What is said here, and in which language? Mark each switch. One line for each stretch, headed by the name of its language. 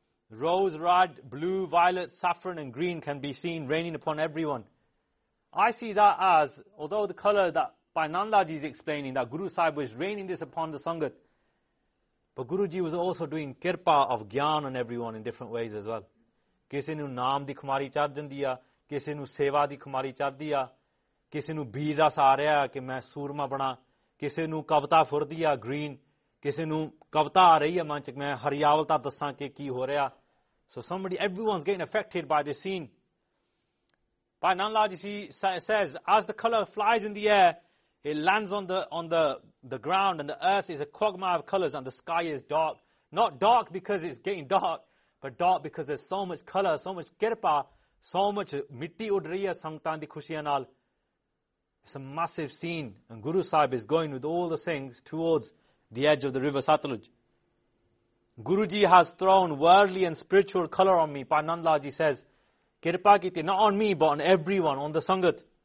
English: Rose, red, blue, violet, saffron and green can be seen raining upon everyone. I see that as, although the colour that Bhai Nandalal Ji is explaining, that Guru Sahib was raining this upon the Sangat, but Guruji was also doing kirpa of gyan on everyone in different ways as well.
Punjabi: Kise nu naam di khumari chad jan diya, kise nu seva di khumari chad diya, ਕਿਸੇ ਨੂੰ ਬੀਰ ਰਸ ਆ ਰਿਹਾ ਕਿ ਮੈਂ ਸੂਰਮਾ ਬਣਾ, ਕਿਸੇ ਨੂੰ ਕਵਿਤਾ ਫੁਰਦੀ ਆ ਗ੍ਰੀਨ, ਕਿਸੇ ਨੂੰ ਕਵਿਤਾ ਆ ਰਹੀ ਆ ਮਨ ਚ ਮੈਂ ਹਰਿਆਵਲਤਾ ਦੱਸਾਂ ਕਿ ਕੀ ਹੋ ਰਿਹਾ.
English: So somebody everyone's getting affected by this scene. Bhai Nand Lal ji says, as the colour flies in the air, it lands on the ground and the earth is a ਕੁਗਮਾ of colours and the sky is dark. Not dark because it's getting dark, but dark because there so much colour, so much ਕਿਰਪਾ, so much
Punjabi: ਮਿੱਟੀ ਉੱਡ ਰਹੀ ਆ ਸੰਗਤਾਂ ਦੀ ਖੁਸ਼ੀਆਂ ਨਾਲ.
English: It's a massive scene and Guru Sahib is going with all the things towards the edge of the river Satluj. Guruji has thrown worldly and spiritual colour on me, Bhai Nandalal Ji says, Kirpa kiti, not on me but on everyone, on the Sangat.